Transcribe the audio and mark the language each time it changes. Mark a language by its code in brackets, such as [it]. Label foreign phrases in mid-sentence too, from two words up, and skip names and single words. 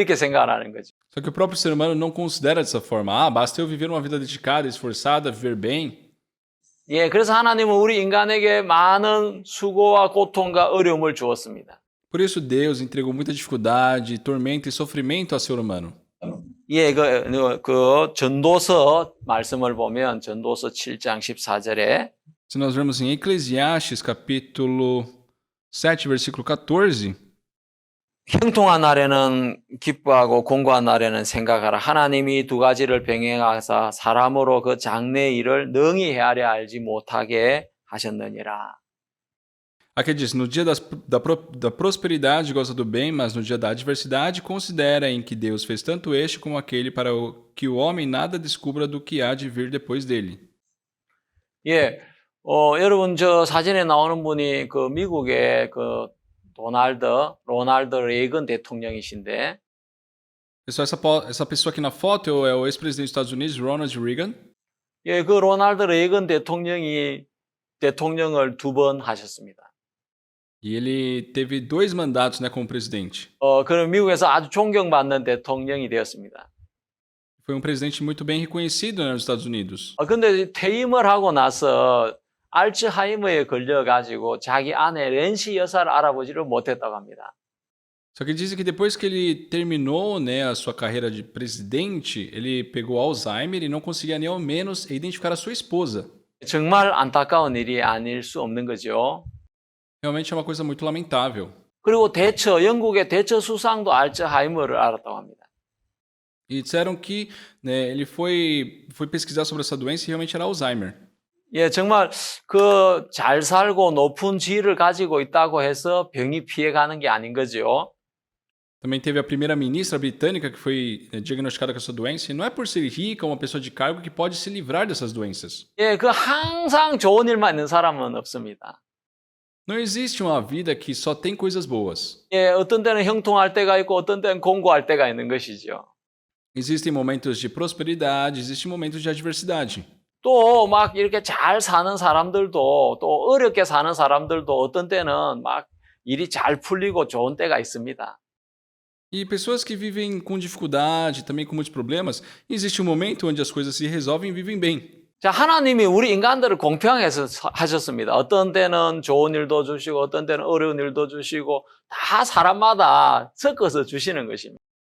[ko] 이렇게 생각을 하는 거죠. [pt] Só que o próprio ser humano não considera dessa forma. Basta eu viver uma vida dedicada, esforçada, viver bem. [ko] 그래서 하나님은 우리 인간에게 많은 수고와 고통과 어려움을 주었습니다. [pt] Por isso, Deus entregou muita dificuldade, tormento e sofrimento ao ser humano. [ko] 그 전도서 말씀을 보면 전도서 7장 14절에 [pt] Se nós vermos em Eclesiastes, capítulo 7, versículo 14, [ko] 형통한 날에는 기뻐하고 공고한 날에는 생각하라. 하나님이 두 가지를 병행하사 사람으로 그 장래 일을 능히 헤아려 알지 못하게 하셨느니라. [pt] aqui diz, no dia da prosperidade goza do bem, mas no dia da adversidade considera em que Deus fez tanto este como aquele para que o homem nada descubra do que há de vir depois dele. [ko] 여러분 저 사진에 나오는 분이 그 미국의 그 로널드 레이건 대통령이신데 [pt] Pessoal, essa pessoa aqui na foto é o ex-presidente dos Estados Unidos, Ronald Reagan. [ko] 그 로널드 레이건 대통령이 대통령을 2번 하셨습니다. [pt] E ele teve 2 mandatos, né, como presidente. [ko] 그런 미국에서 아주 존경받는 대통령이 되었습니다. [pt] Foi um presidente muito bem reconhecido, né, nos Estados Unidos. [ko] 근데 퇴임을 하고 나서 알츠하이머에 걸려가지고 자기 아내 렌시 여사를 알아보지를 못했다고 합니다. [pt] Só que dizem que depois que ele terminou, né, a sua carreira de presidente, ele pegou Alzheimer e não conseguia nem ao menos identificar a sua esposa. [ko] 정말 안타까운 일이 아닐 수 없는 거죠. [pt] Realmente é uma coisa muito lamentável. [ko] 그리고 영국의 대처 수상도 알츠하이머를 알았다고 합니다. [pt] E disseram que, né, ele foi pesquisar sobre essa doença e realmente era Alzheimer. [ko] 예, 정말 그 잘 살고 높은 지위를 가지고 있다고 해서 병이 피해가는 게 아닌 거죠. [pt] Também teve a primeira-ministra britânica que foi diagnosticada com essa doença, e não é por ser rica ou uma pessoa de cargo que pode se livrar dessas doenças. [ko] 예, 그 항상 좋은 일만 있는 사람은 없습니다. [pt] Não existe uma vida que só tem coisas boas. [ko] 예, 어떤 때는 형통할 때가 있고 어떤 때는 공고할 때가 있는 것이죠. [pt] Existem momentos de prosperidade, existem momentos de adversidade. [ko] 또 막 이렇게 잘 사는 사람들도 또 어렵게 사는 사람들도 어떤 때는 막 일이 잘 풀리고 좋은 때가 있습니다. [pt] E pessoas que vivem com dificuldade, também com muitos problemas, existe um momento onde as coisas se resolvem e vivem bem. [ko] 자, 하나님이 우리 인간들을 공평하게 하셨습니다. 어떤 때는 좋은 일도 주시고 어떤 때는 어려운 일도 주시고 다 사람마다 섞어서 주시는 것입니다.